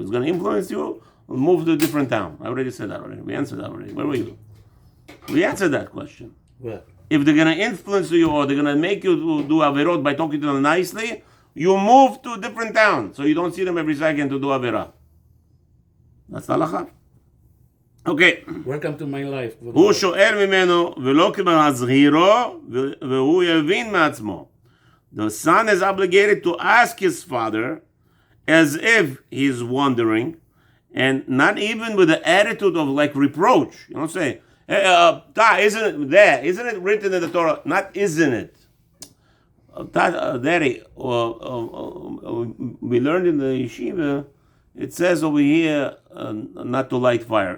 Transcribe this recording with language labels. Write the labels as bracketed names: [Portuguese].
[English] It's going to influence you. We'll move to a different town. I already said that already. We answered that already. Where were you? We answered that question. Where? If they're going to influence you or they're going to make you do averot by talking to them nicely, you move to a different town. So you don't see them every second to do averah. That's the halacha. Okay. Welcome to my life. [Hebrew] הוא שואל ממנו ולא כמזהירו והוא יבין מעצמו. [English] The son is obligated to ask his father as if he's wondering and not even with the attitude of like reproach. You don't say, hey, isn't it there? Isn't it written in the Torah? Not isn't it. Daddy, we learned in the yeshiva, it says over here not to light fire.